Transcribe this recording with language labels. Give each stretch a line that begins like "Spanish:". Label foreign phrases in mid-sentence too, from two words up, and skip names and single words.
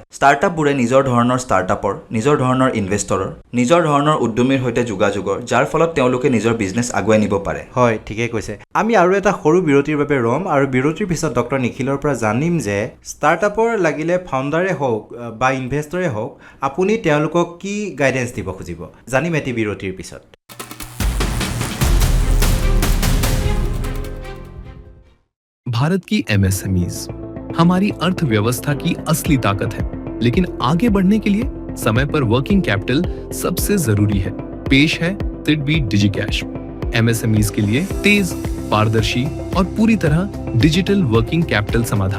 Assamese: ষ্টাৰ্টআপবোৰে নিজৰ ধৰণৰ ষ্টাৰ্টআপৰ, নিজৰ ধৰণৰ ইনভেষ্টৰৰ, নিজৰ ধৰণৰ উদ্যমীৰ সৈতে যোগাযোগৰ, যাৰ ফলত তেওঁলোকে নিজৰ বিজনেছ আগুৱাই নিব পাৰে। হয়, ঠিকেই কৈছে। আমি আৰু এটা সৰু বিৰতিৰ বাবে ৰ'ম আৰু বিৰতিৰ পিছত ডক্টৰ নিখিলৰ পৰা জানিম যে ষ্টাৰ্টআপৰ লাগিলে ফাউণ্ডাৰে হওক বা ইনভেষ্টৰে হওক, আপুনি তেওঁলোকক কি গাইডেঞ্চ দিব খুজিব, জানিম এটি বিৰতিৰ পিছত।
Hindi: भारत की एमएसएमईज हमारी अर्थव्यवस्था की असली ताकत है, लेकिन आगे बढ़ने के लिए समय पर
English: working capital
Hindi: सबसे जरूरी है। पेश है सिडबी डिजिकैश, एमएसएमईज के लिए तेज, पारदर्शी और पूरी तरह
English: digital working capital
Hindi: समाधान।